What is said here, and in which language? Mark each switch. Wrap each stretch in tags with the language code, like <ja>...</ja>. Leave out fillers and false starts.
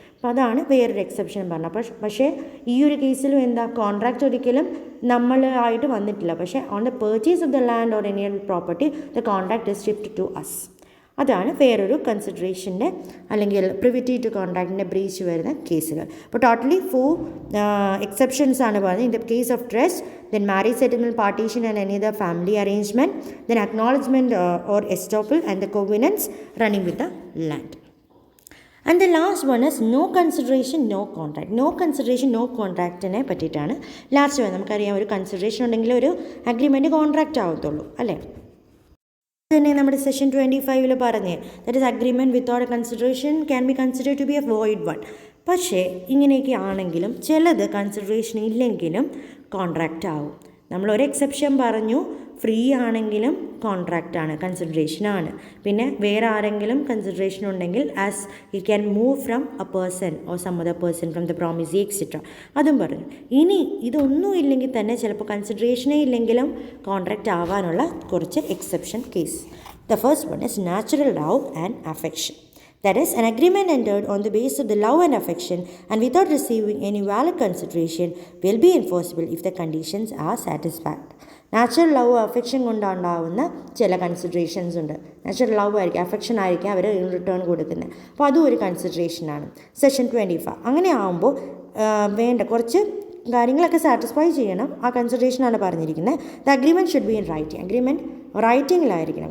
<ml>അപ്പോൾ അതാണ് വേറൊരു എക്സെപ്ഷൻ പറഞ്ഞത്. പക്ഷേ ഈ ഒരു കേസിലും എന്താ, കോൺട്രാക്റ്റ് ഒരിക്കലും നമ്മളായിട്ട് വന്നിട്ടില്ല.</ml> <en>പക്ഷേ on the purchase of the land or any property the contract is shift to us.</en> <ml>അതാണ് വേറൊരു കൺസിഡറേഷൻ്റെ അല്ലെങ്കിൽ പ്രിവിറ്റി ടു കോൺട്രാക്റ്റിൻ്റെ ബ്രീച്ച് വരുന്ന കേസുകൾ. അപ്പോൾ ടോട്ടലി 4 എക്സെപ്ഷൻസ് ആണ് പറഞ്ഞത്.</ml> <en>In the case of trust, then marriage settlement, partition and any other family arrangement, then acknowledgement or estoppel and the covenants running with the land. And the last one is no consideration, no contract. No consideration, no</en> <ml>contractനെ പറ്റിയിട്ടാണ് last വന്നത്. നമുക്കറിയാം, ഒരു consideration ഉണ്ടെങ്കിൽ ഒരു agreement contract ആവത്തുള്ളൂ അല്ലേ. തന്നെ നമ്മുടെ session 25 പറഞ്ഞ്</ml> <en>That is agreement without a consideration can be considered to be a void one.</en> <ml>പക്ഷേ ഇങ്ങനെയൊക്കെ ആണെങ്കിലും ചിലത് കൺസിഡറേഷൻ ഇല്ലെങ്കിലും കോൺട്രാക്റ്റ് ആവും. നമ്മളൊരു എക്സെപ്ഷൻ പറഞ്ഞു, ഫ്രീ ആണെങ്കിലും കോൺട്രാക്റ്റാണ്, കൺസിഡറേഷനാണ്. പിന്നെ വേറെ ആരെങ്കിലും കൺസിഡറേഷൻ ഉണ്ടെങ്കിൽ</ml> <en>as you can move from a person or some other person from the promisee etcetera,</en> <ml>അതും പറഞ്ഞു. ഇനി ഇതൊന്നും ഇല്ലെങ്കിൽ തന്നെ ചിലപ്പോൾ കൺസിഡറേഷനേ ഇല്ലെങ്കിലും കോൺട്രാക്റ്റ് ആവാനുള്ള കുറച്ച് exception case.</ml> <en>The first one is natural love and affection. That is, an agreement entered on the basis of the love and affection and without receiving any valid consideration will be enforceable if the conditions are satisfied.</en> <ml>Natural love affection കൊണ്ടുണ്ടാവുന്ന ചില considerations ഉണ്ട്. Natural love ആയിരിക്കും, affection ആയിരിക്കും അവർ return കൊടുക്കുന്നത്. അപ്പോൾ അതും ഒരു കൺസിഡറേഷനാണ്. Session 25 അങ്ങനെ ആകുമ്പോൾ വേണ്ട കുറച്ച് കാര്യങ്ങളൊക്കെ സാറ്റിസ്ഫൈ ചെയ്യണം. ആ കൺസിഡറേഷനാണ് പറഞ്ഞിരിക്കുന്നത്.</ml> <en>The agreement should be in writing.</en> <ml>Agreement റൈറ്റിങ്ങിലായിരിക്കണം.</ml>